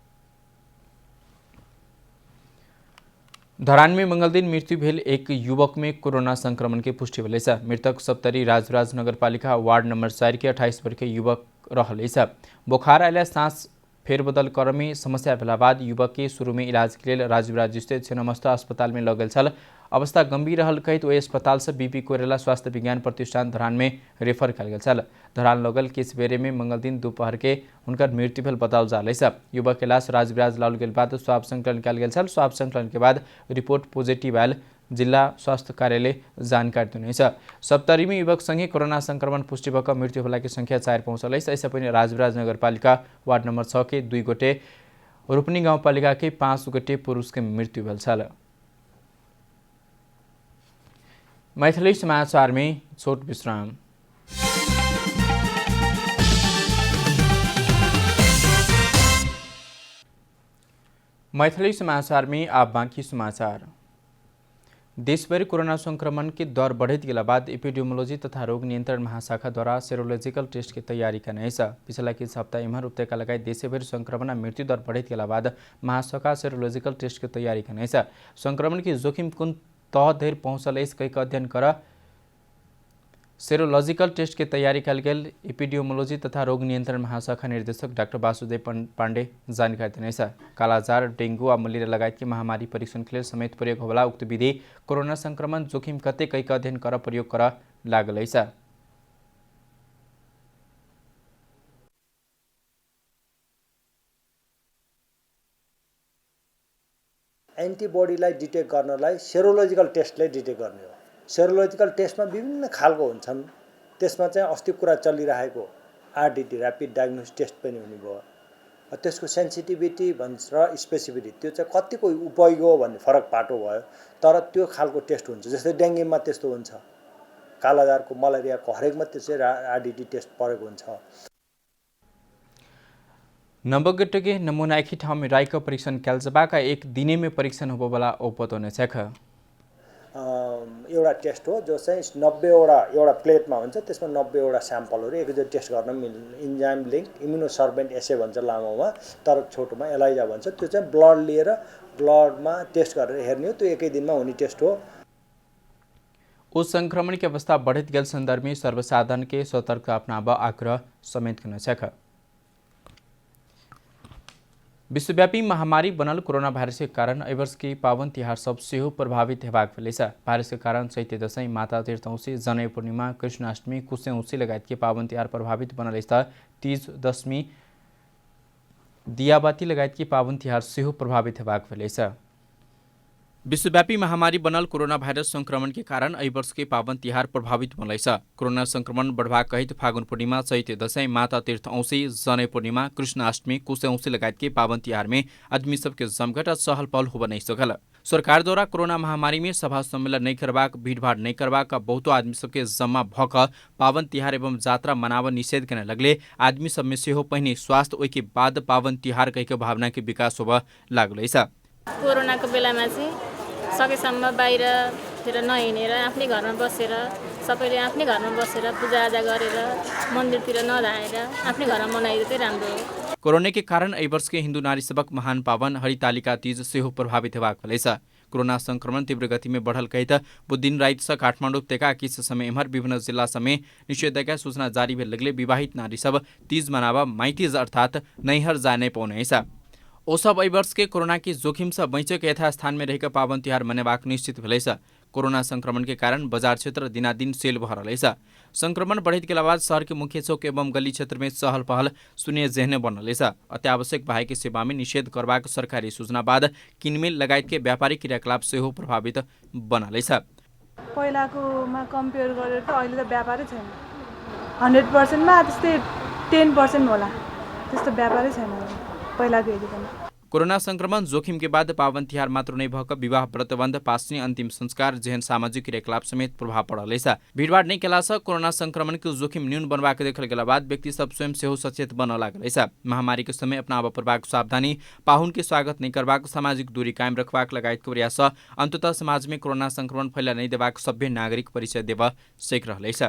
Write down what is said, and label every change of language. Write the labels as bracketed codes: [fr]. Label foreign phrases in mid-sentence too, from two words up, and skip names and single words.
[mai] धरान में मंगल दिन मृत्यु भेल एक युवक में कोरोना संक्रमण की पुष्टि भेलेछ। मृतक सप्तरी राजराज नगरपालिका वार्ड नंबर 4 के 28 वर्षीय युवक रहलेछ। बुखार आइला सांस फेरबदल क्रमी समस्या भेला बाद युवक के शुरू में इलाज के लिए राजराज स्थित छिन्नमस्ता अस्पताल में लगल छल। अवस्था गंभीर रहल कहित ओहि अस्पताल से बीपी कोइराला स्वास्थ्य विज्ञान प्रतिष्ठान धरान में रेफर कल गेल छल। धरान लगल केस बेरे में मंगल दिन दोपहर के उनकर मृत्यु भेल बताओल जालेछ। युवक के लाश राजराज लाओल गेल बाद स्वाब संकलन कल गेल छल। स्वाब संकलन के बाद रिपोर्ट पॉजिटिव आयल जिला स्वास्थ्य कार्यालय जानकारी दिनेछ। सप्तरी में युवक सँगै कोरोना संक्रमण पुष्टि भएका मृत्यु होला की संख्या 4 पहुँचलेछ। [ne] यसै पनि [mai] राजराज नगरपालिका वार्ड नंबर 6 के 2 गोटे, रोपनी गाउँपालिका के 5 गोटे पुरुष के मृत्यु भेल छल। मैथिली समाचार में छोट विश्राम। मैथिली समाचार में आप बाकी समाचार। देशभर कोरोना संक्रमण की दर बढ़त गेला बाद एपिडेमियोलॉजी तथा रोग नियंत्रण महाशाखा द्वारा [en] serological test [mai] की तैयारी करने पिछला किस हफ्ता इमहर उपत्यका लगायत देशभर संक्रमण और मृत्यु दर बढ़त गेला बाद महाशाखा [en] serological test [mai] की तैयारी करने संक्रमण की जोखिम कुन तह धरि पहुँचल कई अध्ययन कर [en] serological test [mai] की तैयारी कल गेल एपिडेमियोलॉजी तथा रोग नियंत्रण महाशाखा निर्देशक डाक्टर वासुदेव पांडे जानकारी दिनेछ। कालाजार, डेंगू और मलेरिया लगायत की महामारी परीक्षण के लिए समेत प्रयोग होला उक्त विधि कोरोना संक्रमण जोखिम कते कई अध्ययन कर प्रयोग कर लागलेछ। [ne] एन्टिबडीलाई डिटेक्ट गर्नलाई [en] serological test [ne] डिटेक्ट गर्ने हो। [en] serological test [ne] विभिन्न खालको हुन्छन्। त्यसमा चाहिँ अस्ति कुरा चलिरहेको [en] RDT rapid diagnostic test [ne] पनि हुने भयो। त्यसको सेन्सिटिभिटी भन्छ र स्पेसिफिटी त्यो चाहिँ कतिको उपयोगी हो भन्ने फरक पाटो भयो। तर त्यो खालको टेस्ट हुन्छ। जस्तै डेङ्गीमा त्यस्तो हुन्छ, कालाजारको, मलेरियाको हरेकमा त्यसै [en] RDT test [ne] परेको हुन्छ। [mai] नवगट्ट के नमूना एक ही ठाउँ में राय का परीक्षण कल जबाका एक दिने में परीक्षण हो वाला ओपत होने [ne] एउटा टेस्ट हो जो चाहिँ 90वटा एउटा प्लेटमा हुन्छ। त्यसमा 90वटा स्याम्पलहरू एकैचोटि टेस्ट गर्न मिल्ने [en] enzyme linked immunosorbent assay [ne] भन्छ लामोमा, तर छोटोमा एलाइजा भन्छ। त्यो चाहिँ ब्लड लिएर ब्लडमा टेस्ट गरेर हेर्ने हो। त्यो एकै दिनमा हुने टेस्ट हो। [mai] उस संक्रमण की अवस्था बढ़त गेल संदर्भ में सर्वसाधारण के सतर्कता अपनावा आग्रह समेत करना। विश्वव्यापी महामारी बनल कोरोना भाइरस के कारण एहि वर्ष की पावन तिहार सब सेहो प्रभावित हेबाक भेलेछ। भाइरस के कारण चैते दशैं, माता तीर्थ औँसी, जनै पूर्णिमा, कृष्णाष्टमी, कुशे औँसी लगायत के पावन तिहार प्रभावित बनल स्थ तीज, दशमी, दियाबाती लगायत के पावन तिहार सेहो प्रभावित हेबाक भेलेछ। विश्वव्यापी महामारी बनल कोरोना भाइरस संक्रमण के कारण एहि वर्ष के पावन तिहार प्रभावित बनलेछ। कोरोना संक्रमण बढ़वा कहित फागुन पूर्णिमा, चैते दशैं, माता तीर्थ औँसी, जनै पूर्णिमा, कृष्णाष्टमी, कुशे औँसी लगायत के पावन तिहार में आदमी सबके जमघट और चहल पहल हो नहीं सकल। सरकार द्वारा कोरोना महामारी में सभा सम्मेलन नहीं करबाक, भीड़भाड़ नहीं करबाक, बहुतो आदमी सबके जम्मा भक पावन तिहार एवं जात्रा मनावन निषेध करने लगले आदमी सब में सेहो पहिने स्वास्थ्य ओइ के बाद पावन तिहार कहिके भावना के विकास होब लागलेछ। [ne] कोरोना को बेलामा चाहिँ सकेसम्म बाहिरतिर नहिँडेर आफ्नै घरमा बसेर सबैले आफ्नै घरमा बसेर पूजाआजा गरेर मन्दिरतिर नधाएर आफ्नै घरमा मनाइदिए चाहिँ राम्रो हो। [mai] कोरोना के कारण एहि वर्ष के हिंदू नारी सबक महान पावन हरितालिका तीज सेहो प्रभावित हेबाक भेलेछ। कोरोना संक्रमण तीव्र गति में बढ़ल कहित बुधदिन राइत से काठमाडौँ उपत्यका किस समय एम्हर विभिन्न जिला समय निषेधाज्ञा सूचना जारी भेल लगले विवाहित नारी सब तीज मनावा माइतीज अर्थात नैहर जा नहीं पाउनेछ। ओ सब एहि वर्ष के कोरोना की जोखिम से बचक यथास्थान में रहकर पावन तिहार मनेबाक निश्चित भेलेछ। कोरोना संक्रमण के कारण बाजार क्षेत्र दिनादिन सेल भर रहे छ। संक्रमण बढ़त के बाद शहर के मुख्य चौक एवं गली क्षेत्र में चहल पहल शून्य जेहने बनले छ। अत्यावश्यक बाहेक सेवा में निषेध करबाक सरकारी सूचना बाद किनमेल लगायत के व्यापारिक क्रियाकलाप सेहो प्रभावित बनले छ। [ne] पहिलाकोमा कम्पेयर गरेर त अहिले त व्यापारै छैन। 100% मा त्यस्तै 10% होला, त्यस्तो व्यापारै छैन पहिलाको हेरी पनि। [mai] कोरोना संक्रमण जोखिम के बाद पावन तिहार मात्र नै भएका विवाह व्रतबन्ध पास्ने अन्तिम संस्कार जेहन सामाजिक क्रियाकलाप समेत प्रभाव पड़ले छ। भीड़भाड़ नहीं केला से कोरोना संक्रमण के जोखिम न्यून बनवा के देखल गेला बाद व्यक्ति सब स्वयं सेहो सचेत बन लागले छ। महामारी के समय अपनाब परबाक सावधानी, पाहुन के स्वागत नहीं करबाक, सामाजिक दूरी कायम रखबाक लगायत के प्रयास अंततः समाज में कोरोना संक्रमण फैला नहीं देबाक सभ्य नागरिक परिचय देव सेक रहले छ।